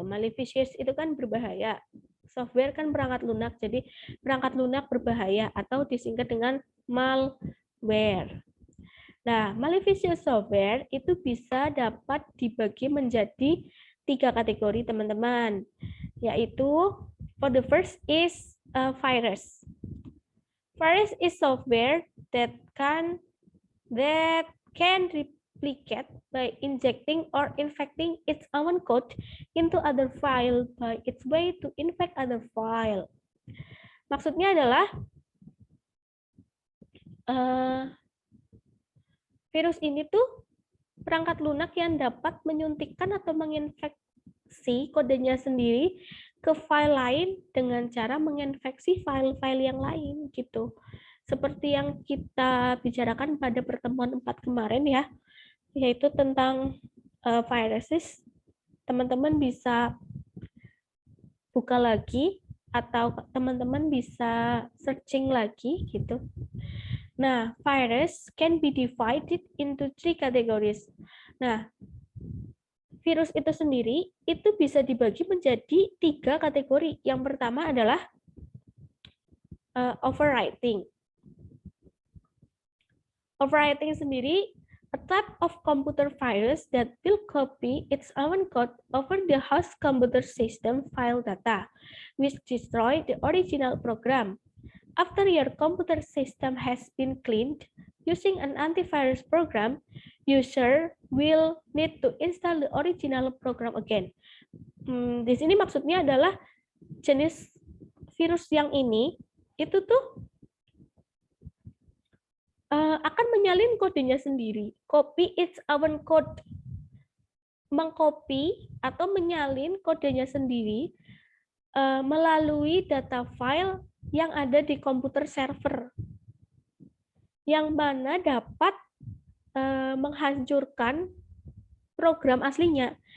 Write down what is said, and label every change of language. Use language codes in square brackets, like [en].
[id] Malicious itu kan berbahaya. Software kan perangkat lunak, jadi perangkat lunak berbahaya atau disingkat dengan malware. Nah, malicious software itu bisa dapat dibagi menjadi 3 kategori, teman-teman. Yaitu, [en] for the first is virus. Virus is software that can replicate by injecting or infecting its own code into other file by its way to infect other file. [id] Maksudnya adalah virus ini tuh perangkat lunak yang dapat menyuntikkan atau menginfeksi kodenya sendiri ke file lain dengan cara menginfeksi file-file yang lain gitu. Seperti yang kita bicarakan pada pertemuan 4 kemarin ya, yaitu tentang viruses. Teman-teman bisa buka lagi atau teman-teman bisa searching lagi gitu. [en] Nah, virus can be divided into 3 categories. [id] Nah, virus itu sendiri itu bisa dibagi menjadi 3 kategori. Yang pertama adalah overwriting. [en] Overwriting [id] sendiri [en] a type of computer virus that will copy its own code over the host computer system file data, which destroy the original program. After your computer system has been cleaned using an antivirus program, user will need to install the original program again. [id] Di sini maksudnya adalah jenis virus yang ini itu tuh akan menyalin kodenya sendiri, [en] copy its own code, [id] mengcopy atau menyalin kodenya sendiri melalui data file yang ada di komputer server, yang mana dapat menghancurkan program aslinya.